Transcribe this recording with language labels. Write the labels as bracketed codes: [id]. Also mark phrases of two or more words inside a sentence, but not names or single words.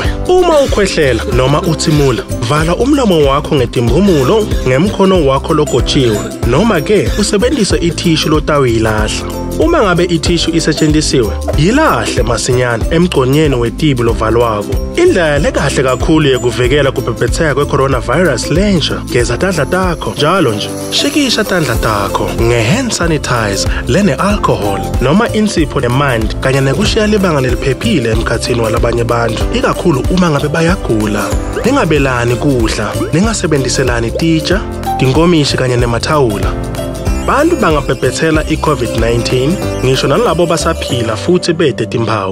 [ss] Uma ukhwehlela noma uthimula, vala umlomo wakho ngetimpumulo ngemkhono wakho logotshiwe noma ke usebenzise ithishu lotawuyilahla. Uma ngabe ithishu isetshenzisiwe, yilahle masinyane emgconyeni wetibi lovalwako. Indlela lekahle kakhulu yekuvikela kubhebhetheka kweCoronavirus lenja, geza tandla takho njalo nje. Shikisha tandla takho nge- [en] hand sanitizer [ss] lene-alcohol noma insipho nemanti kanye nekushiya libanga leliphephile emkhathini walabanye bantu, ikakhulu uma ngabe bayagula. Ningabelani kudla, ningasebenziselani titsha, tinkomishi kanye nemathawula. Bantu bangabhebhethela iCOVID-19 ngisho nalabo basaphila futhi bede timpawu.